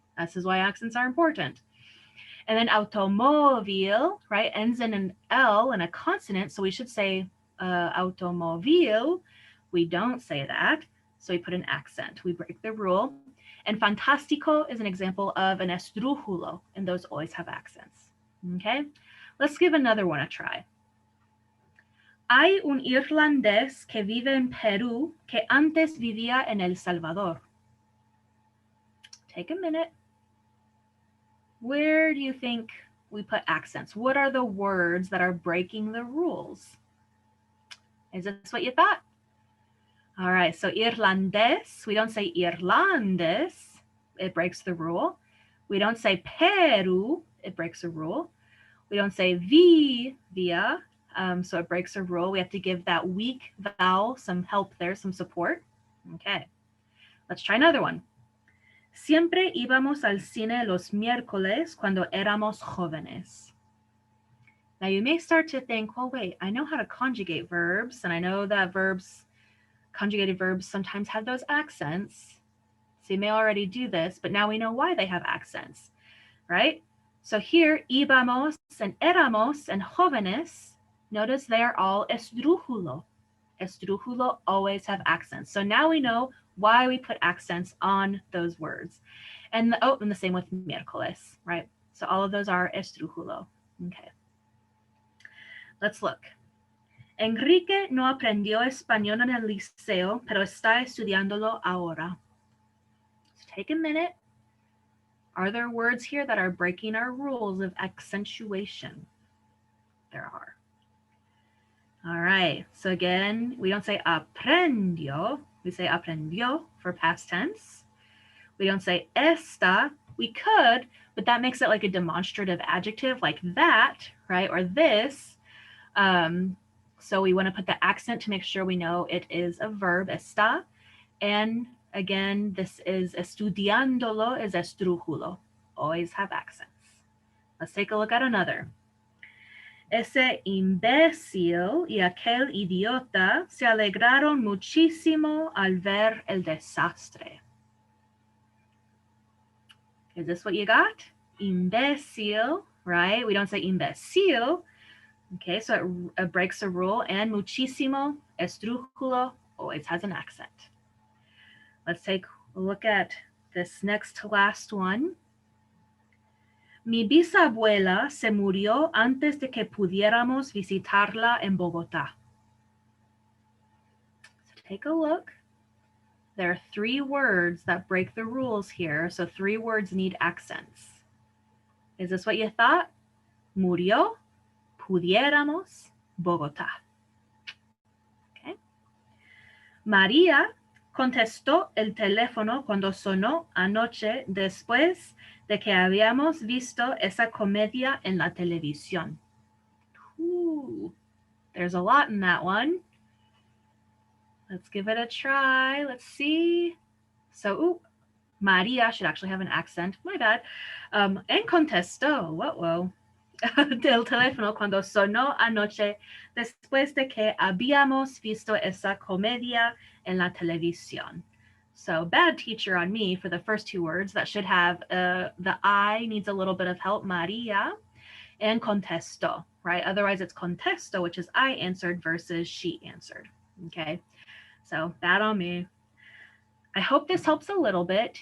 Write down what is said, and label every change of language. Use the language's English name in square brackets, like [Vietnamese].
[English] This is why accents are important. And then automóvil, right, ends in an L and a consonant, so we should say automóvil. We don't say that, so we put an accent. We break the rule. And fantástico is an example of an estrújulo, and those always have accents. Okay, let's give another one a try. [Spanish] Hay un irlandés que vive en Perú que antes vivía en El Salvador. [English] Take a minute. Where do you think we put accents? What are the words that are breaking the rules? Is this what you thought? All right, so irlandés, we don't say irlandés, it breaks the rule. We don't say Peru, it breaks a rule. We don't say via, so it breaks a rule. We have to give that weak vowel some help there, some support. Okay, let's try another one. [Spanish] Siempre íbamos al cine los miércoles cuando éramos jóvenes. [English] Now you may start to think, well, wait, I know how to conjugate verbs, and I know that conjugated verbs sometimes have those accents. So you may already do this, but now we know why they have accents, right? So here, íbamos and éramos and jóvenes, notice they are all esdrújulo. Esdrújulo always have accents. So now we know why we put accents on those words. And and the same with miércoles, right? So all of those are esdrújulo. Okay. Let's look. [Spanish] Enrique no aprendió español en el liceo, pero está estudiándolo ahora. [English] So take a minute. Are there words here that are breaking our rules of accentuation? There are. All right. So again, we don't say aprendió. We say aprendió for past tense. We don't say esta. We could, but that makes it like a demonstrative adjective, like that, right? Or this. So we want to put the accent to make sure we know it is a verb, está. And again, this is estudiándolo is esdrújulo. Always have accents. Let's take a look at another. [Spanish] Ese imbécil y aquel idiota se alegraron muchísimo al ver el desastre. [English] Is this what you got? Imbécil, right? We don't say imbécil. Okay, so it breaks a rule. And muchísimo, esdrújulo, always has an accent. Let's take a look at this next to last one. [Spanish] Mi bisabuela se murió antes de que pudiéramos visitarla en Bogotá. [English] So take a look. There are 3 words that break the rules here. So 3 words need accents. Is this what you thought? Murió, pudiéramos, Bogotá. Okay. [Spanish] María contestó el teléfono cuando sonó anoche después de que habíamos visto esa comedia en la televisión. [English] Ooh, there's a lot in that one. Let's give it a try. Let's see. So, María should actually have an accent. My bad. En contestó, whoa. [Spanish] Del teléfono cuando sonó anoche después de que habíamos visto esa comedia en la televisión. [English] So bad teacher on me for the first 2 words. That should have the I needs a little bit of help, María, and contestó, right? Otherwise it's contesto, which is I answered versus she answered, okay? So bad on me. I hope this helps a little bit.